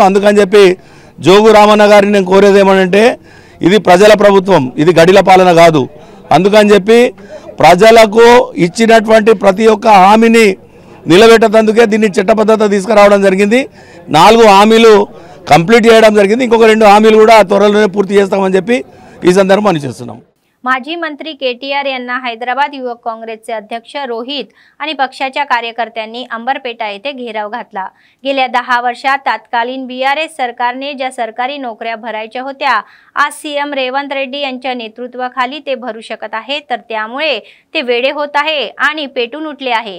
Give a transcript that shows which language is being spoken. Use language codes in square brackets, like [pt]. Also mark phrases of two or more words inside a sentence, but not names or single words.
[te] అందుకని చెప్పి జోగు రామన్న గారిని నేను కోరేది ఏమనంటే ఇది ప్రజల ప్రభుత్వం, ఇది గడిల పాలన కాదు। అందుకని చెప్పి ప్రజలకు ఇచ్చినటువంటి ప్రతి ఒక్క హామీని నిలబెట్టేందుకే దీన్ని చట్టబద్ధత తీసుకురావడం జరిగింది। 4 హామీలు కంప్లీట్ చేయడం జరిగింది, ఇంకొక 2 హామీలు కూడా త్వరలోనే పూర్తి చేస్తామని చెప్పి ఈ సందర్భంగా పనిచేస్తున్నాం। [mr] माजी मंत्री KTR यांना हैदराबाद युवक काँग्रेसचे अध्यक्ष रोहित आणि पक्षाच्या कार्यकर्त्यांनी अंबरपेटा येथे घेराव घातला। गेल्या 10 वर्षात तत्कालीन BRS सरकारने ज्या सरकारी नोकऱ्या भरायच्या होत्या आज CM रेवंत रेड्डी यांच्या नेतृत्वाखाली ते भरू शकत आहे, तर त्यामुळे ते वेडे होत आहे आणि पेटून उठले आहे।